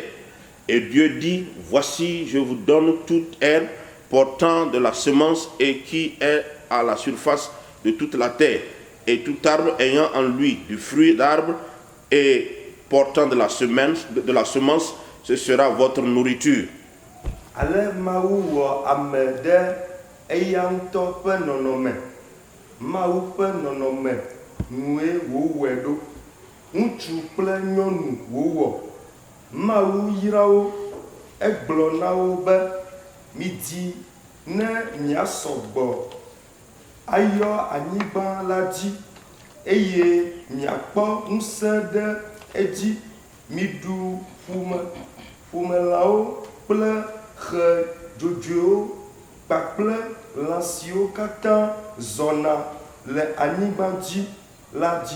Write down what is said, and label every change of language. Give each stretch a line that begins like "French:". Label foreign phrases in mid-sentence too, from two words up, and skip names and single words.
French: Et Dieu dit: Voici, je vous donne toute herbe portant de la semence et qui est à la surface de toute la terre, et tout arbre ayant en lui du fruit d'arbre et portant de la semence, ce sera votre nourriture.
Ewe: Nue wowɔe ɖo ŋutsu kple nyɔnu wowɔ Mawu yra wo egblɔ na wo be midi ne miasɔ gbɔ ayɔ anyigba la dzi eye miakpɔ ŋusẽ ɖe edzi miɖu ƒumelãwo kple xe dzodzoewo kpakple lã siwo katã zɔna le anyigba dzi la dzi.